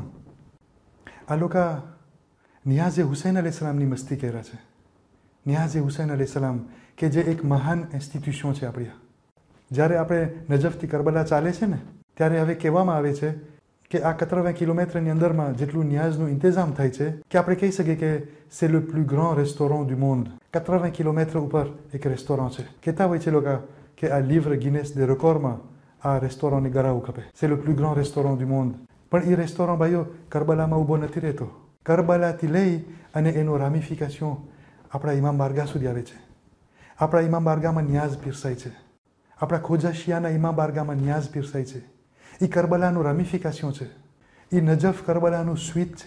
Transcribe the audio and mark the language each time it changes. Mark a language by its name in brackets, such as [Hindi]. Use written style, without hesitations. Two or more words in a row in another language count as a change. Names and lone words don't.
[Gujarati] આ લોકો નિયાઝે હુસૈન અલૈહિસ્સલામની મસ્તી કર્યા છે. નિયાઝે હુસૈન અલૈહિસ્સલામ કે જે એક મહાન ઇન્સ્ટિટ્યુશન છે આપણી. જ્યારે આપણે નજફથી કરબલા ચાલે છે ને, ત્યારે હવે કહેવામાં આવે છે કે આ 80 કિલોમીટરની અંદરમાં જેટલું ન્યાઝનું ઇંતજામ થાય છે કે આપણે કહી શકીએ કે [French] c'est le plus grand restaurant du monde. [Gujarati] 80 કિલોમીટર ઉપર એક રેસ્ટોરન્ટ છે. કહેતા હોય છે લોકો કે આ લીવર ગિનેસ દે રેકોર્ડમાં આ રેસ્ટોરન્ટની ગરાવું ખપે. [French] c'est le plus grand restaurant du monde. [Gujarati] પણ એ રેસ્ટોરન્ટ ભાઈઓ કરબલામાં ઊભો નથી રહેતો. કરબલાથી લઈ અને એનો રામિફિકેશન આપણા ઇમામ બારગાહ સુધી આવે છે. આપણા ઇમામ બારગાહમાં ન્યાઝ પીરસાય છે. આપણા ખોજા શિયાના ઇમામ બારગાહમાં ન્યાઝ પીરસાય છે. એ કરબલાનું રામિફિકેશન છે. એ નજફ કરબલાનું સ્વીટ છે.